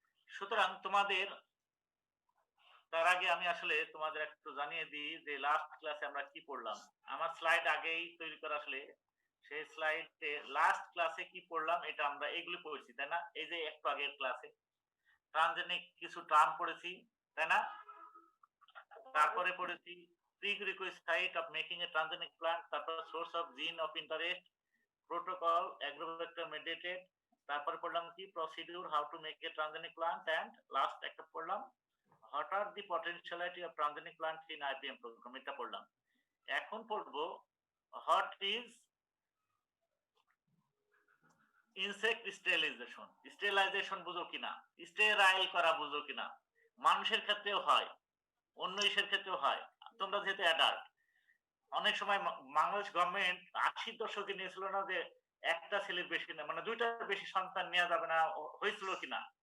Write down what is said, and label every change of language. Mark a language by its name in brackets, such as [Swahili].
[Bangla] সুতরাং তোমাদের তার আগে আমি আসলে তোমাদের একটু জানিয়ে দিই যে লাস্ট ক্লাসে আমরা কি পড়লাম। আমার স্লাইড আগেই তৈরি করা, আসলে সেই স্লাইডে লাস্ট ক্লাসে কি পড়লাম এটা আমরা এগুলো পড়েছি, তাই না? এই যে একটু আগের ক্লাসে ট্রানজেনিক কিছু টার্ম পড়েছি, তাই না? তারপরে পড়েছি [English] prerequisite of making a transgenic plant, [Bangla] তারপর [English] source of gene of interest, protocol, agrovector mediated, [Bangla] তারপরে পড়লাম কি [English] procedure, how to make a transgenic plant, and last [Bangla] একটা পড়লাম [English] what are the potentiality of transgenic plant in IPM program, [Bangla] এটা পড়লাম। এখন পড়বো [English] what is insect sterilization। [Bangla] Sterilisation বুঝো কিনা, স্টেরাইল করা বুঝো কিনা? মানুষের ক্ষেত্রেও হয়, অন্য ইসের ক্ষেত্রেও হয়। তোমরা যেহেতু অ্যাডাল্ট, অনেক সময় বাংলাদেশ গভর্নমেন্ট 80 দশকে নিয়েছিল না যে একটা ছেলের বেশি না, মানে দুইটার বেশি সন্তান নেওয়া যাবে না, হয়েছিল কিনা?